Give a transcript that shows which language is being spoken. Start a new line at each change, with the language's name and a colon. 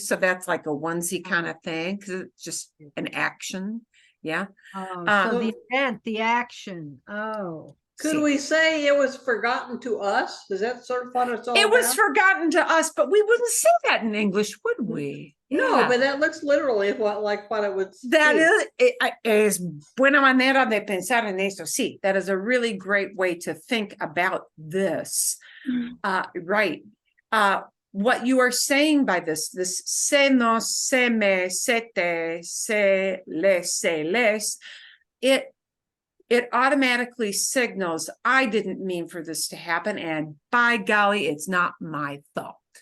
English: So that's like a onesie kind of thing because it's just an action. Yeah. So the event, the action. Could we say it was forgotten to us? Is that sort of what it's all about? It was forgotten to us, but we wouldn't say that in English, would we? No, but that looks literally like what it would that is
Spanish: buena manera de pensar en eso.
English: Sí, that is a really great way to think about this. Right. What you are saying by this se nos, se me, se te, se les, it automatically signals I didn't mean for this to happen, and by golly, it's not my fault.